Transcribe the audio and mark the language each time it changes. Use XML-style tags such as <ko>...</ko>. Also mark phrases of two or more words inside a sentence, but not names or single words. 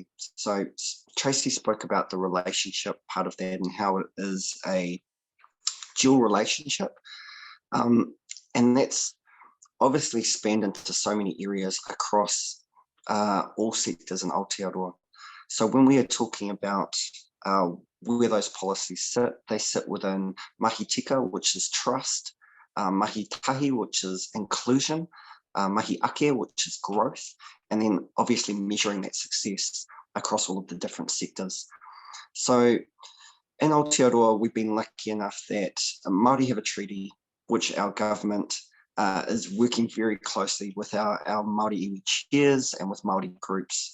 <en>So Tracy spoke about the relationship part of that and how it is a dual relationship, and that's obviously spanned into so many areas across all sectors in Aotearoa. So when we are talking about where those policies sit, they sit within</en> <mi>mahi tika,</mi> <en>which is trust,</en> <mi>mahi tahi,</mi> <en>which is inclusion,</en> <mi>mahi ake,</mi> <en>which is growth, and then obviously measuring that success across all of the different sectors. So in Aotearoa, we've been lucky enough that Māori have a treaty which our government is working very closely with our Māori iwi chairs and with Māori groups.</en>